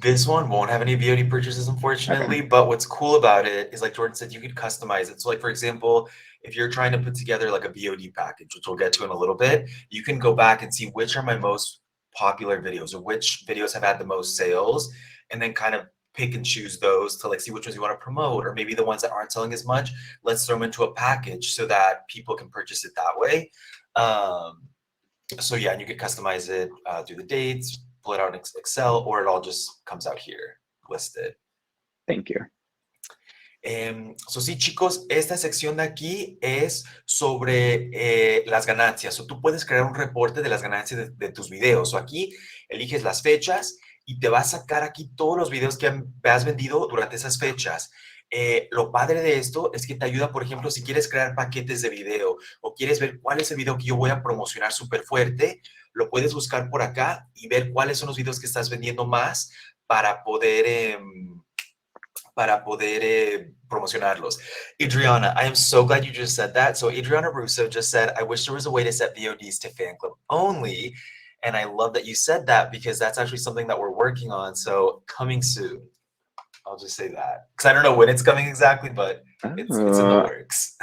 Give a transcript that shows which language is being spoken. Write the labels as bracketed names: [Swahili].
[English] This one won't have any VOD purchases, unfortunately, but what's cool about it is, like Jordan said, you could customize it. So like, for example, if you're trying to put together like a VOD package, which we'll get to in a little bit, you can go back and see which are my most popular videos or which videos have had the most sales, and then kind of pick and choose those to like see which ones you want to promote, or maybe the ones that aren't selling as much, let's throw them into a package so that people can purchase it that way. So yeah, and you can customize it through the dates, pull it out in Excel, or it all just comes out here listed. Thank you. [Spanish] So sí, chicos, esta sección de aquí es sobre las ganancias. So, tú puedes crear un reporte de las ganancias de tus videos. So, aquí eliges las fechas y te va a sacar aquí todos los videos que has vendido durante esas fechas. Lo padre de esto es que te ayuda, por ejemplo, si quieres crear paquetes de video o quieres ver cuál es el video que yo voy a promocionar súper fuerte, lo puedes buscar por acá y ver cuáles son los videos que estás vendiendo más para poder para poder promocionarlos. [English] Adriana, I am so glad you just said that. So Adriana Russo just said, I wish there was a way to set VODs to fan club only. And I love that you said that because that's actually something that we're working on. So coming soon. I'll just say that. Because I don't know when it's coming exactly, but it's in the works.